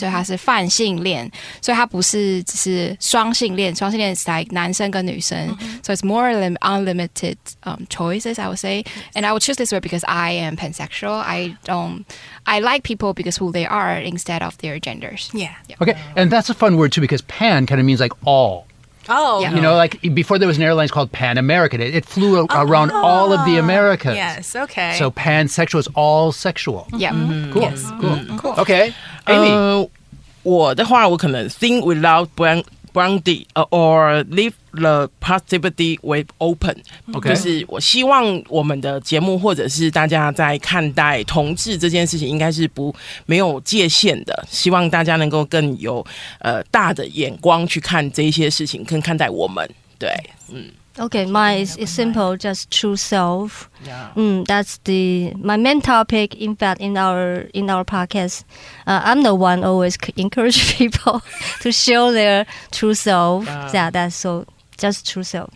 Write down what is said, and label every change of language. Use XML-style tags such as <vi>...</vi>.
<zh>所以它是泛性恋，所以它不是只是双性恋。双性恋是 like 男生跟女生。</zh> <en>So it's more unlimited choices, I would say. And I would choose this word because I am pansexual. I like people because who they are instead of their genders. Yeah. Okay, and that's a fun word too because pan kind of means like all. Oh. Yeah. Like before there was an airline called Pan American. It flew around all of the Americas. Yes, okay. So pansexual is all sexual. Yeah. Cool. Yes. Cool. Okay, Amy.</en> <zh>我的话，我可能</zh> <en>think without boundary or leave the possibility with open。</en> <zh>就是我希望我们的节目或者是大家在看待同志这件事情，应该是没有界限的。希望大家能够更有大的眼光去看这一些事情，更看待我们。对，</zh> <en>Okay, mine is simple, just true self. Yeah. That's my main topic. In fact, in our podcast, I'm the one always encourage people to show their true self. Yeah, that's so just true self.</en>